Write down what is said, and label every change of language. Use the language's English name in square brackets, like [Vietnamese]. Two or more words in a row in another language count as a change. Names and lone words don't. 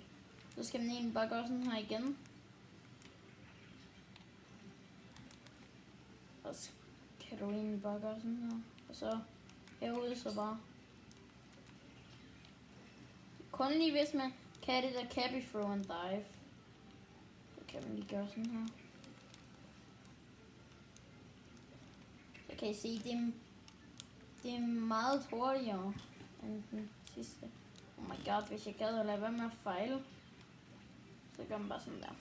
[Danish] Så skal man egentlig bare gøre sådan her igen. Og så kan du egentlig bare gøre sådan her. Og så herude så bare. Kun lige hvis man kan det der [English] cappy throw and dive. [Danish] Så kan man lige gøre sådan her. Så kan I se, det er meget hurtigere end den sidste. [English] Oh my god, [Danish] hvis jeg gad at lade være med at fejle, så gør man bare sådan der.